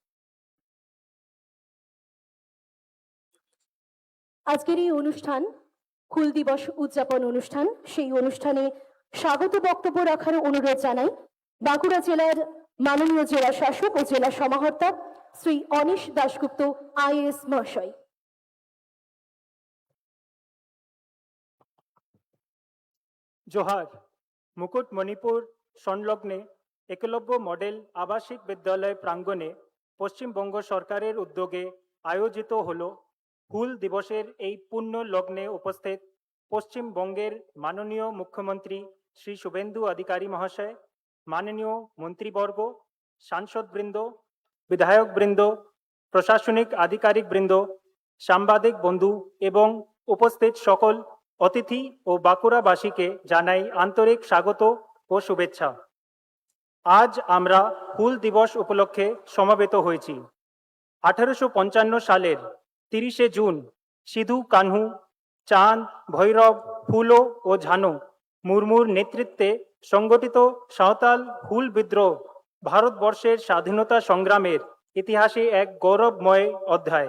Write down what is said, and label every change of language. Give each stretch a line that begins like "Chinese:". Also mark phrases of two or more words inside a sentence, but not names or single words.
Bangla: আজকের এই অনুষ্ঠান হুল দিবস উদযাপন অনুষ্ঠান। সেই অনুষ্ঠানে স্বাগত বক্তব্য রাখার অনুরোধ জানাই বাঁকুড়া জেলার মাননীয় জেলা শাসক ও জেলা সমাহর্তা শ্রী অনিশ দাশগুপ্ত আইএএস মহাশয়। जोहार। মুকুটমণিপুর সংলগ্নে একলব্য মডেল আবাসিক বিদ্যালয় প্রাঙ্গণে পশ্চিমবঙ্গ সরকারের উদ্যোগে আয়োজিত हलो হুল दिवसेर এই পুণ্য লগ্নে উপস্থিত পশ্চিমবঙ্গের মাননীয় মুখ্যমন্ত্রী শ্রী শুভেন্দু অধিকারী মহাশয়, মাননীয় মন্ত্রীবর্গ, সাংসদবৃন্দ, বিধায়কবৃন্দ, প্রশাসনিক আধিকারিকবৃন্দ, সাংবাদিক বন্ধু এবং উপস্থিত সকল অতিথি ও বাঁকুড়াবাসীকে জানাই আন্তরিক স্বাগত ও শুভেচ্ছা। আজ আমরা হুল দিবস উপলক্ষে সমবেত হয়েছি। 1855 সালের 30শে জুন সিধু কানহু, চাঁদ, ভৈরব, ফুলো ও ঝানু মুর্মুর নেতৃত্বে সংগঠিত সাঁওতাল হুল বিদ্রোহ ভারতবর্ষের স্বাধীনতা সংগ্রামের ইতিহাসে এক গৌরবময় অধ্যায়।